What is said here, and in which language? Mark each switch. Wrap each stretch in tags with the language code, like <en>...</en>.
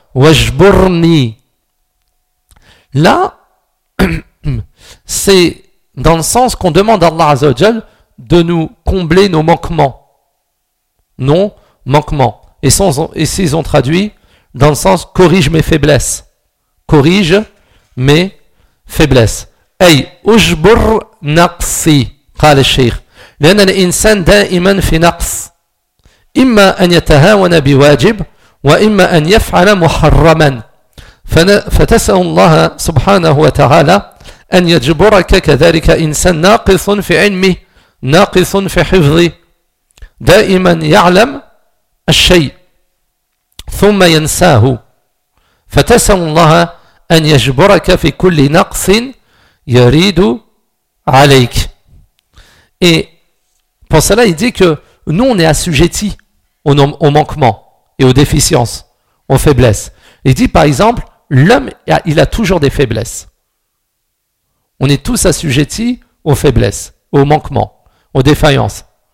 <fr>Wajburni. Là, c'est dans le sens qu'on demande à Allah Azzawajal de nous combler nos manquements. Non, manquements. Et s'ils ont traduit dans le sens corrige mes faiblesses. Corrige mes faiblesses. Hey,</fr> <ar>ujbur naqsi, قال الشيخ. لأن الإنسان دائما في نقص إما أن يتهاون بواجب وإما أن يفعل محرما فتسأل الله سبحانه وتعالى أن يجبرك كذلك إنسان ناقص في علمه ناقص في حفظه دائما يعلم الشيء ثم ينساه فتسأل الله أن يجبرك في كل نقص يريد عليك.</ar> <fr>Et pour cela, il dit que nous, on est assujettis aux manquements et aux déficiences, aux faiblesses. Il dit, par exemple, l'homme, il a toujours des faiblesses. On est tous assujettis aux faiblesses, aux manquements, aux défaillances.</fr>